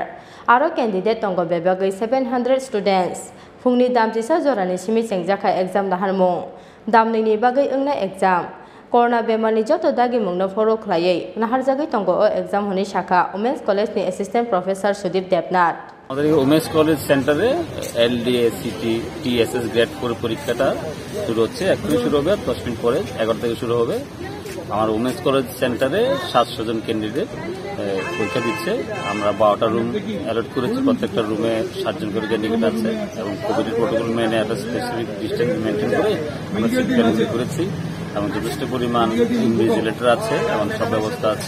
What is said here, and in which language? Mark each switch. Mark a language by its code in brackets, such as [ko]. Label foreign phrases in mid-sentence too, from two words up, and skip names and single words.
[trp] Aro candidate tongo bebagwi 700 students. Fungni damjisa jorani simi chengjakha exam Naharmung. Damnini bagwi ungna exam. Corona bemani joto dagi mungno foro khlaiei naharjagwi tongo o exam honi shakha Women's College ni [en] Assistant Professor [trp] Sudip Devnath. [bn] আমাদের ওমেন্স কলেজ সেন্টারে LDC TPSC গ্রেড 4 পরীক্ষাটা শুরু হচ্ছে। এখনই শুরু হবে, 10 মিনিট পরে 11 থেকে শুরু হবে। আমার ওমেন্স কলেজ সেন্টারে 700 জন ক্যান্ডিডেট পরীক্ষা দিচ্ছে। আমরা 12টা রুম অ্যালট করেছি, প্রত্যেকটা রুমে 7 জন করে ক্যান্ডিডেট আছে এবং [en] covid protocol [bn] মেনে একটা [en] specific distance maintain [bn] করে আমরা [en] seat balance [bn] করেছি এবং যথেষ্ট পরিমাণ ইনভিজিলেটর আছে এবং সব ব্যবস্থা আছে।